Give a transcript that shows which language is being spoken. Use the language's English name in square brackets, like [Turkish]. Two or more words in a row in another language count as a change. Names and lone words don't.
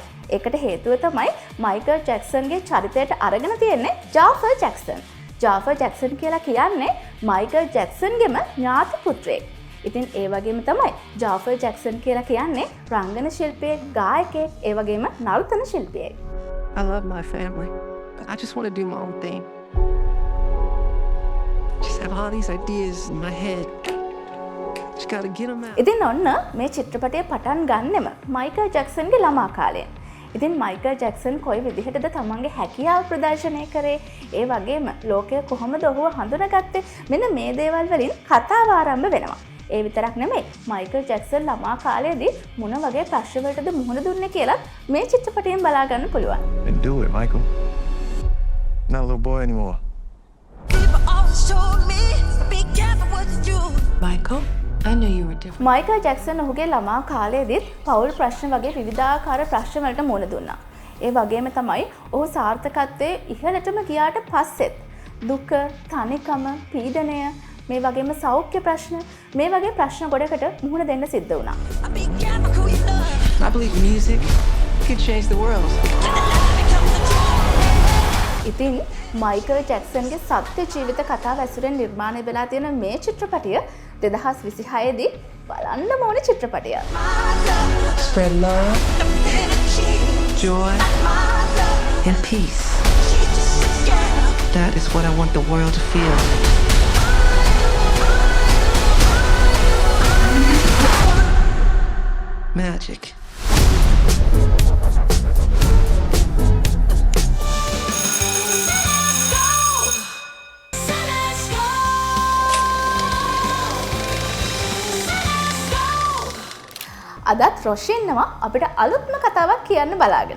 [Sinhala] ඒකට හේතුව තමයි මයිකල් ජැක්සන්ගේ චරිතයට අරගෙන තියෙන්නේ ජාෆර් ජැක්සන්. ජාෆර් ජැක්සන් කියලා කියන්නේ මයිකල් ජැක්සන්ගේම ඥාති පුත්‍රයෙක්. ඉතින් ඒ වගේම තමයි ජාෆර් ජැක්සන් කියලා කියන්නේ රංගන ශිල්පියෙක්, ගායකයෙක්, ඒ වගේම නර්තන ශිල්පියෙක්. [English] I love my family, but I just want to do my own thing. Just have all these ideas in my head. Just gotta get them out. [Sinhala] ඉතින් ඔන්න මේ චිත්‍රපටය පටන් ගන්නෙම මයිකල් ජැක්සන්ගේ ළමා කාලයෙන්. ඉතින් මයිකල් ජැක්සන් කොයි විදිහටද තමන්ගේ හැකියාව ප්‍රදර්ශනය කරේ, ඒ වගේම ලෝකය කොහොමද ඔහුව හඳුනගත්තේ, මෙන්න මේ දේවල් වලින් කතාව ආරම්භ වෙනවා. ඒ විතරක් නෙමෙයි මයිකල් ජැක්සන් ළමා කාලයේදී මොන වගේ ප්‍රශ්න වලටද මුහුණ දුන්නේ කියලා මේ චිත්‍රපටයෙන් බලා ගන්න පුළුවන්. [English] And do it, Michael. Not a little boy anymore. Michael, I knew you were different. [Sinhala] මයිකල් ජැක්සන් ඔහුගේ ළමා කාලයේදීත් පෞල් ප්‍රශ්න වගේ විවිධාකාර ප්‍රශ්න වලට මුහුණ දුන්නා. ඒ වගේම තමයි ඔහු සාර්ථකත්වයේ ඉහළටම ගියාට පස්සෙත් දුක, තනිකම, පීඩනය, මේ වගේම සෞඛ්‍ය ප්‍රශ්න, මේ වගේ ප්‍රශ්න ගොඩකට මුහුණ දෙන්න සිද්ධ වුණා. [English] I believe music could change the world. [Sinhala] ඉතින් මයිකල් ජැක්සන්ගේ සත්‍ය ජීවිත කතාව ඇසුරෙන් නිර්මාණය වෙලා තියෙන මේ චිත්‍රපටය 2026 දී බලන්න ඕනේ චිත්‍රපටයක්. [English] Spread love, joy, and peace. That is what I want the world to feel. Magic. [Sinhala] අදත් රොෂි ඉන්නවා අපිට අලුත්ම කතාවක් කියන්න බලාගෙන.